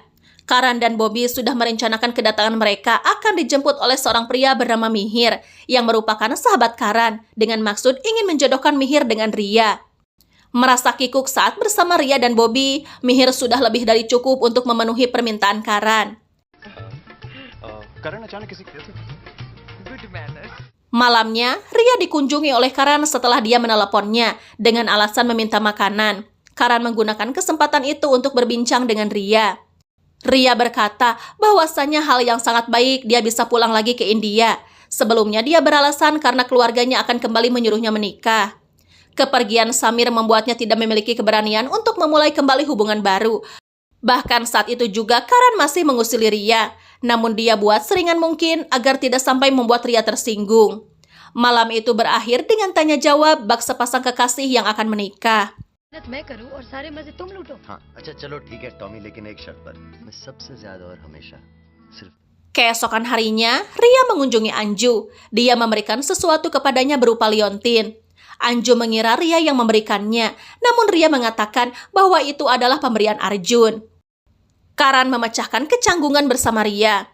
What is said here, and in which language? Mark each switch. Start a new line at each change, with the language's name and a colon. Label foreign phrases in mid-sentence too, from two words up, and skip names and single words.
Indonesian: Karan dan Bobby sudah merencanakan kedatangan mereka akan dijemput oleh seorang pria bernama Mihir yang merupakan sahabat Karan dengan maksud ingin menjodohkan Mihir dengan Ria. Merasa kikuk saat bersama Ria dan Bobby, Mihir sudah lebih dari cukup untuk memenuhi permintaan Karan.
Hindi: करण अचानक किसी
Indonesian: Malamnya, Ria dikunjungi oleh Karan setelah dia meneleponnya dengan alasan meminta makanan. Karan menggunakan kesempatan itu untuk berbincang dengan Ria. Ria berkata bahwasannya hal yang sangat baik dia bisa pulang lagi ke India. Sebelumnya dia beralasan karena keluarganya akan kembali menyuruhnya menikah. Kepergian Samir membuatnya tidak memiliki keberanian untuk memulai kembali hubungan baru. Bahkan saat itu juga Karan masih mengusili Ria. Namun dia buat seringan mungkin agar tidak sampai membuat Ria tersinggung. Malam itu berakhir dengan tanya jawab bak sepasang kekasih yang akan menikah.
Hindi: मैं करूं और सारे मजे तुम लूटो। हाँ अच्छा चलो ठीक है टॉमी लेकिन एक शर्त पर मैं सबसे ज्यादा और हमेशा सिर्फ
Indonesian: Keesokan harinya, Ria mengunjungi Anju. Dia memberikan sesuatu kepadanya berupa liontin. Anju mengira Ria yang memberikannya, namun Ria mengatakan bahwa itu adalah pemberian Arjun. Karan memecahkan kecanggungan bersama Ria.